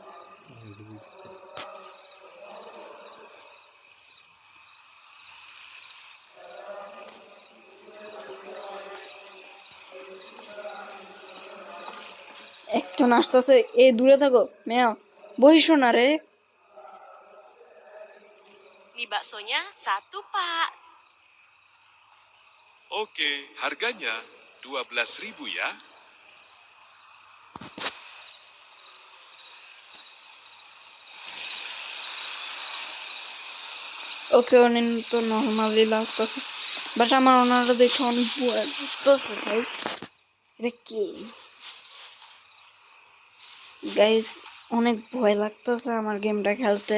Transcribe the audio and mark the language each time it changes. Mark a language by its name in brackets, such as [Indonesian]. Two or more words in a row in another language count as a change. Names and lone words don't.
[Bangla] একজন আসতেছে, এ দূরে থাকো মেয়া, বইসো না রে। [Indonesian] Mie baksonya satu, Pak. Oke, harganya 12.000 ya. [Bangla] ওকে অনেক তো নর্মালি লাগতেছে, বাট আমার ওনারা দেখে অনেক ভয় লাগতেছে ভাই। এটা কি গাইস, অনেক ভয় লাগতেছে আমার গেমটা খেলতে।